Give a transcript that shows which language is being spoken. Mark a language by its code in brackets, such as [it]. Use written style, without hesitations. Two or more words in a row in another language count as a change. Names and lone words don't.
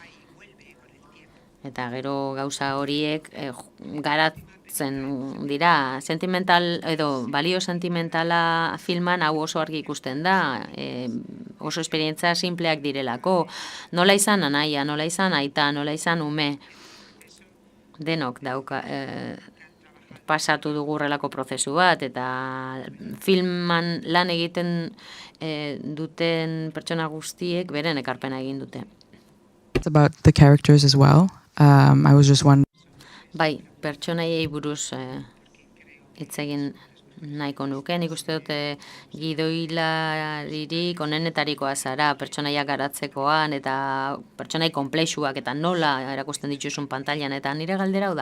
[eu] Eta gero gauza horiek garatzen dira, sentimental edo balio sentimentala filman hau oso argi ikusten da, oso esperientzia simpleak direlako, nola izan anaia, nola izan aita, nola izan ume, denok dauka pasatu dugu horrelako prozesu bat, eta filman lan egiten duten pertsona guztiek beren ekarpena egin dute. [en] It's about the characters as well. I was just wondering. [eu] Bai, pertsonaiei buruz hitz egin nahiko nuke. Nik uste dute gidoilaririk onenetarikoa zara, pertsonaiak garatzekoan, eta pertsonai konplexuak, eta nola erakusten dituzun pantailan, eta nire galdera hau da.